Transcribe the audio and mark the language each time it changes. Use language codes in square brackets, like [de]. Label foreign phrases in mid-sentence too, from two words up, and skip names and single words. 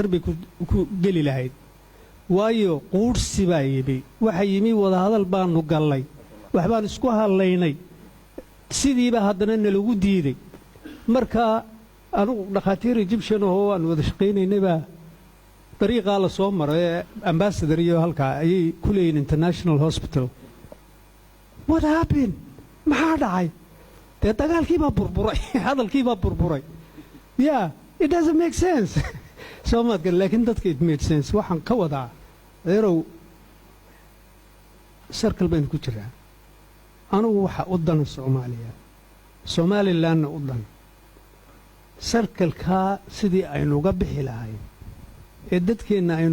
[so] bay ku geli lahayd waayo quursi baa yimi waxa yimi wada hadal baanu gallay waxbaan isku hadlaynay sidiiba haddana nalagu diiday marka anugu dhakhaatiir Egyptian oo aan wada shaqaynaynay baa dariiqaa la soo maray ambassador iyo halkaa ayay ku leeyihiin [en] international hospital what happened [so] maxaa dhacay dee dagaalkii baa burburay hadalkii baa burburay [en] yeah it doesn't make sense so much [so] laakiin dadka [en] it made sense [so] waxaan ka wadaa adeerow circle baynu ku jiraa anigu waxa u dan Soomaaliya Somalilandna u dan circle-ka sidii aynu uga bixi lahayn ee dadkeenna aynu